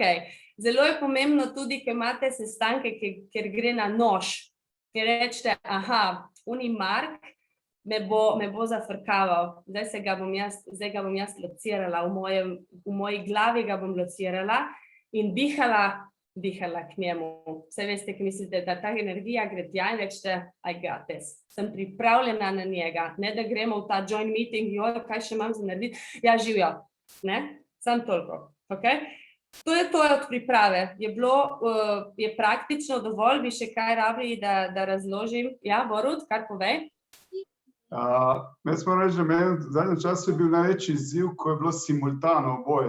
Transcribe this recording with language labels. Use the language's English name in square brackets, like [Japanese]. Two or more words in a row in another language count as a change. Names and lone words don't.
[Slovenian] Zelo je pomembno tudi, ker imate sestanke, kjer gre na nož, ker rečete, uni Mark me bo zafrkaval, zdaj ga bom jaz locirala, v moji glavi ga bom locirala in dihala k njemu. Vse veste, ki mislite, da ta energija gre tja in rečete, [English] I got this. [Slovenian] Sem pripravljena na njega, ne da gremo v ta [English] join meeting, [Slovenian] kaj še imam za narediti, živijo, ne, samo toliko, ok? To je to od priprave. Je praktično dovolj, bi še kaj rabili, da razložim? Ja, Borut, kar povej. Jaz moram reči, da meni v zadnjem času je bil največji izziv, ko je bilo simultano oboje.